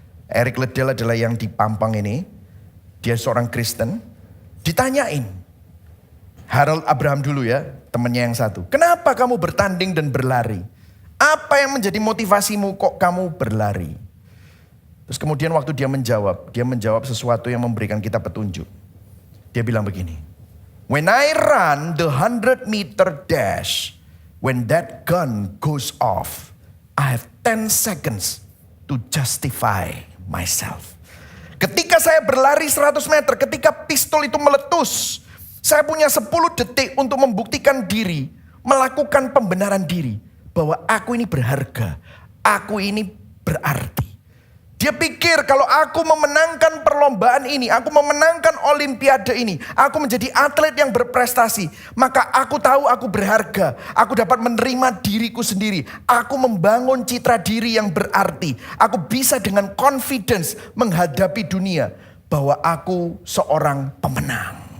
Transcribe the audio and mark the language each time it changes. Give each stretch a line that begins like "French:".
Indonesian: Eric Liddell adalah yang di Pampang ini. Dia seorang Kristen. Ditanyain, Harold Abraham dulu ya, temannya yang satu. Kenapa kamu bertanding dan berlari? Apa yang menjadi motivasimu kok kamu berlari? Terus kemudian waktu dia menjawab sesuatu yang memberikan kita petunjuk. Dia bilang begini,
English: when I run the 100-meter dash, when that gun goes off, I have 10 seconds to justify myself.
Indonesian: Ketika saya berlari 100 meter, ketika pistol itu meletus, saya punya 10 detik untuk membuktikan diri, melakukan pembenaran diri, bahwa aku ini berharga, aku ini berarti. Dia pikir kalau aku memenangkan perlombaan ini, aku memenangkan olimpiade ini, aku menjadi atlet yang berprestasi, maka aku tahu aku berharga, aku dapat menerima diriku sendiri, aku membangun citra diri yang berarti, aku bisa dengan confidence menghadapi dunia bahwa aku seorang pemenang.